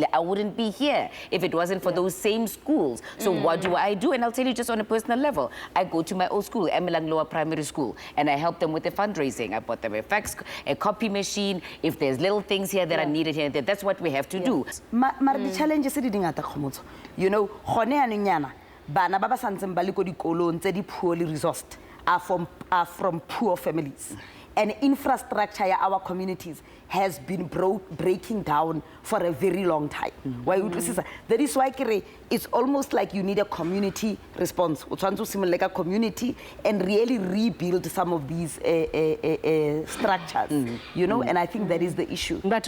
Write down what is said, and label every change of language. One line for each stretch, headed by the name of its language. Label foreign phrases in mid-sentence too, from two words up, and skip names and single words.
English: I wouldn't be here if it wasn't for those same schools. So what do? And I'll tell you just on a personal level. I go to my old school, Emilang Lower Primary School, and I help them with the fundraising. I bought them a fax, a copy machine. If there's little things here that are needed here and there, that's what we have to do. The challenges are Kgomotso. You know,
Tswana: bana ba ba santseng ba le ko dikolong tse di
English: poorly resourced are from poor families. And infrastructure in our communities has been breaking down for a very long time. That is why it's almost like you need a community response. Like a community and really rebuild some of these structures, you know, and I think that is the issue.